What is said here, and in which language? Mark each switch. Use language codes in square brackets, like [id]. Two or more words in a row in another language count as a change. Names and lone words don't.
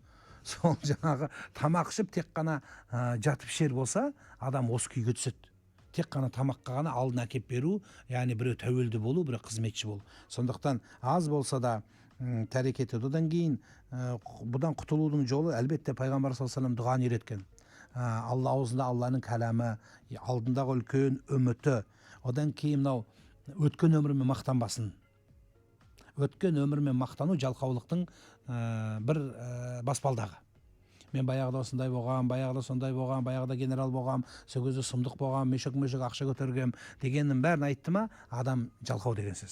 [kk] Сол жаңағы тамақ ішіп тек қана жатып ішер болса, адам осы күйге түседі. Тек қана тамаққа ғана алдын әкеп беру, яғни біреу тәуелді болу, біреу қызметші болу. Сондықтан аз болса да тәрек етеді. Одан кейін бұдан құтылудың жолы әлбетте пайғамбар [ar] صلى الله عليه وسلم [kk] дұғаны үйреткен. Алла аузында Алланың кәламі, алдындағы үлкен үміті. Одан кейін мынау өткен өмірмен мақтанбасын. Өткен өмірмен мақтану жалқаулықтың бір баспалдағы. Мен баяғыда осындай болғам, баяғыда сондай болғам, баяғыда генерал болғам, сол кезде сұмдық болғам, мешок ақша көтергем дегеннің бәрін айтты ма, адам жалқау деген сөз.